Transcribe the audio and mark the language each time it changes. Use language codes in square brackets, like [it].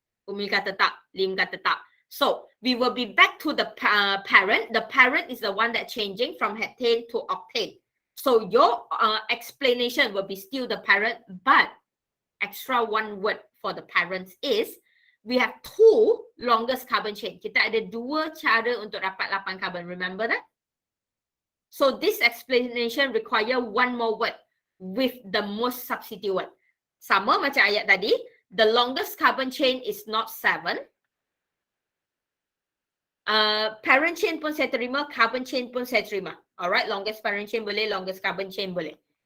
[ms] Umi kata tak, Lim kata tak. [en] So, we will be back to the parent. The parent is the one that changing from heptane to octane. So, your explanation will be still the parent, but extra one word for the parents is, we have 2 longest carbon chain. [ms] Kita ada 2 cara untuk dapat 8 carbon. [en] Remember that? So, this explanation require one more word with the most substituent. [ms] Sama macam ayat tadi, [en] the longest carbon chain is not 7. [ms] Parent chain pun saya terima, carbon chain pun saya terima. Alright, longest parent chain boleh, longest carbon chain boleh.